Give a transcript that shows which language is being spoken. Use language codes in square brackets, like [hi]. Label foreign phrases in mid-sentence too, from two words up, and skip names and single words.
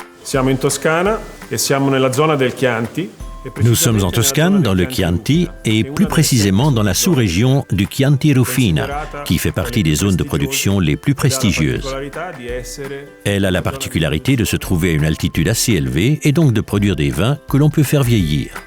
[it] Siamo in Toscana e siamo nella zona del Chianti. [fr] Nous sommes en Toscane, dans le Chianti, et plus précisément dans la sous-région du Chianti Rufina, qui fait partie des zones de production les plus prestigieuses. Elle a la particularité de se trouver à une altitude assez élevée et donc de produire des vins que l'on peut faire vieillir.